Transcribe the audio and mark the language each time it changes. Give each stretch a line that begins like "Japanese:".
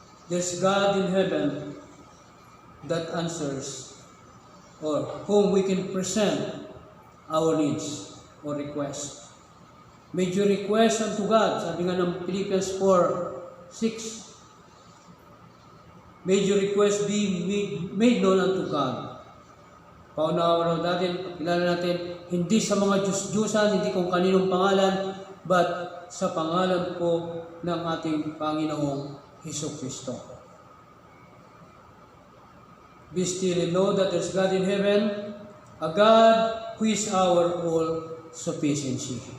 English: There's God in heaven that answers, or whom we can present our needs or requests. Made your request unto God.
Filipino: Sabi nga ng
English: Philippians 4:6. May your request be made known unto God.
Filipino: Paunawa natin, kilala natin, hindi sa mga Diyos-Diyusan, hindi kung kaninong pangalan, but sa pangalan po ng ating Panginoong Hesus-Kristo.
English: Be still and know that there's God in heaven, a God who is our all sufficiency.